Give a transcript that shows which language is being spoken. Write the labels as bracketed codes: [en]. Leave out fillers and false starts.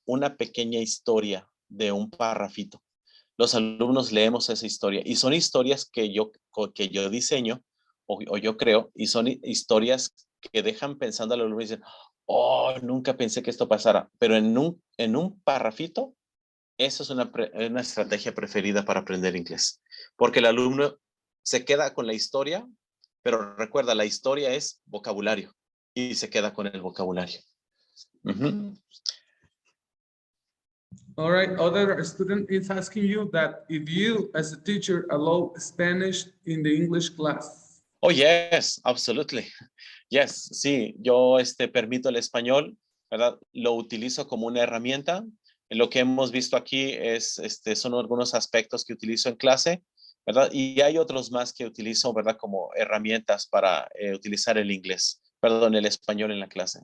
[es] Una pequeña historia de un parrafito. Los alumnos leemos esa historia y son historias que yo diseño o yo creo y son historias que dejan pensando al alumno y dicen, oh, nunca pensé que esto pasara, pero en un parrafito, eso es una estrategia preferida para aprender inglés, porque el alumno se queda con la historia, pero recuerda, la historia es vocabulario y se queda con el vocabulario. [en] All right, other student is asking you that if you as a teacher allow Spanish in the English class. Oh, yes, absolutely. [es] Yes, sí, yo permito el español, ¿verdad? Lo utilizo como una herramienta. Lo que hemos visto aquí son algunos aspectos que utilizo en clase, ¿verdad? Y hay otros más que utilizo, ¿verdad? Como herramientas para utilizar el inglés, perdón, el español en la clase.